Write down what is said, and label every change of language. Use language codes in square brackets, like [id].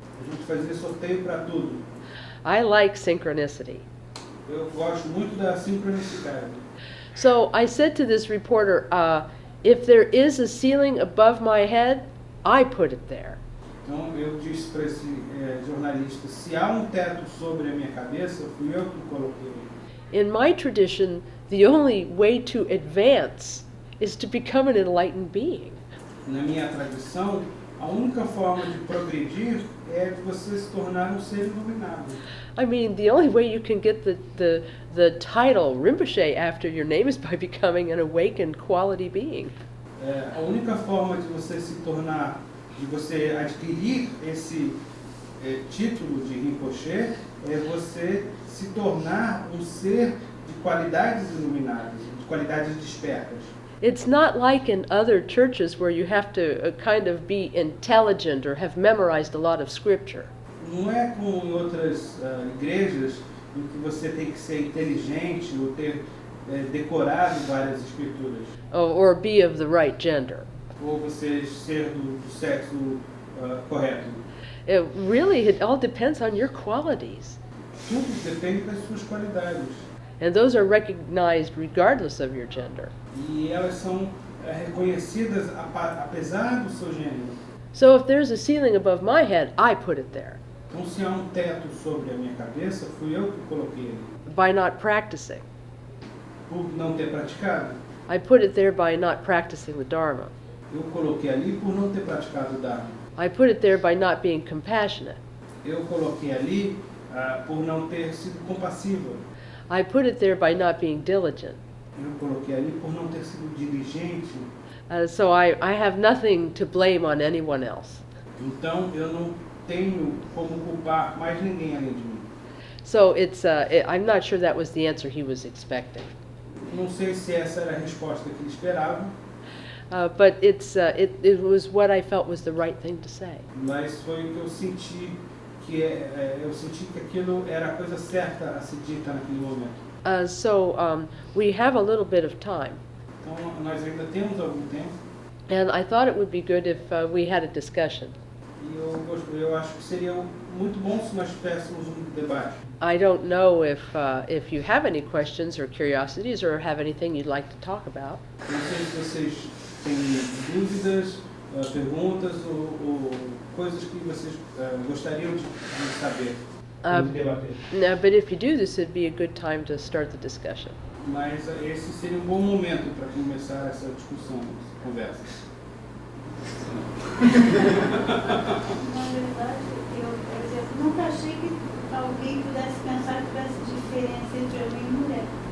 [pt] A gente fazia sorteio para tudo. [en] I like synchronicity. [pt] Eu gosto muito da sincronicidade. [en] So I said to this reporter, if there is a ceiling above my head, I put it there. [pt] Então eu disse para esse jornalista, se há um teto sobre a minha cabeça, fui eu que o coloquei. [en] In my tradition, the only way to advance is to become an enlightened being. [pt] Na minha tradição, a única forma de progredir é de você se tornar um ser iluminado. [en] I mean, the only way you can get the title Rinpoche after your name is by becoming an awakened quality being. [pt] A única forma de você se tornar, de você adquirir esse título de Rinpoche é você se tornar um ser de qualidades iluminadas, de qualidades despertas. [en] It's not like in other churches where you have to kind of be intelligent or have memorized a lot of scripture. [pt] Não é como em outras igrejas em que você tem que ser inteligente ou ter decorado várias escrituras. [en] Or be of the right gender. [pt] Ou você ser do sexo correto. [en] It all depends on your qualities. [pt] Tudo depende das suas qualidades. [en] And those are recognized regardless of your gender. [pt] E elas são reconhecidas apesar do seu gênero. [en] So if there's a ceiling above my head, I put it there. [pt] Então, se há um teto sobre a minha cabeça, fui eu que coloquei ele. [en] By not practicing. [pt] Por não ter praticado. [en] I put it there by not practicing the Dharma. [pt] Eu coloquei ali por não ter praticado o Dharma. [en] I put it there by not being compassionate. [pt] Eu coloquei ali por não ter sido compassiva. [en] I put it there by not being diligent. [pt] Eu coloquei ali por não ter sido diligente. [en] So I have nothing to blame on anyone else. [pt] Então eu não tenho como culpar mais ninguém além de mim. [en] So I'm not sure that was the answer he was expecting. [pt] Não sei se essa era a resposta que ele esperava. [en] But it was what I felt was the right thing to say. [pt] Mas foi o que eu senti eu senti que aquilo era a coisa certa a ser dita naquele momento. [en] So we have a little bit of time. [pt] Então nós ainda temos algum tempo. [en] And I thought it would be good if we had a discussion. [pt] E eu acho que seria muito bom se nós tivéssemos debate. [en] I don't know if you have any questions or curiosities or have anything you'd like to talk about. [pt] Não sei se vocês têm dúvidas, perguntas ou coisas que vocês gostariam de saber, de debater. [en] No, but if you do this, it'd be a good time to start the discussion. [pt] Mas esse seria bom momento para começar essa discussão, essa conversa. Na verdade, eu, por exemplo, nunca achei que alguém pudesse pensar que tivesse diferença entre homem e mulher.